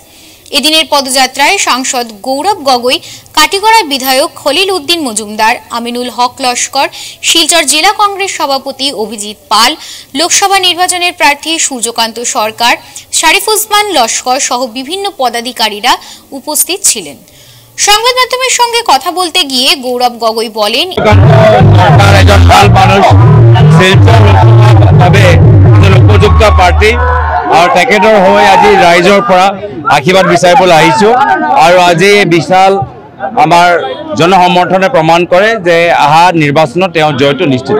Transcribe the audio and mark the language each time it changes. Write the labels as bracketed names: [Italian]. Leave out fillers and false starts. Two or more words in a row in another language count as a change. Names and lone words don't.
[Bangla] এদিনের পদযাত্রায় সাংসদ গৌরব গগৈ, কাটিগড়ার বিধায়ক খলিল উদ্দিন মজুমদার, আমিনুল হক লস্কর, শিলচর জেলা কংগ্রেস সভাপতি অভিজিৎ পাল, লোকসভা নির্বাচনের প্রার্থী সূর্যকান্ত সরকার, শারিফুজ্জামান লস্কর সহ বিভিন্ন পদাধিকারীরা উপস্থিত ছিলেন। সংবাদ মাধ্যমের সঙ্গে কথা বলতে গিয়ে গৌরব গগৈ বলেন, [Assamese] উপযুক্ত প্ৰাৰ্থী আৰু তেখেতৰ হৈ আজি ৰাইজৰ পৰা আশীৰ্বাদ বিচাৰিবলৈ আহিছোঁ আৰু আজি বিশাল আমাৰ জনসমৰ্থনে প্ৰমাণ কৰে যে অহা নিৰ্বাচনত তেওঁ জয়টো নিশ্চিত।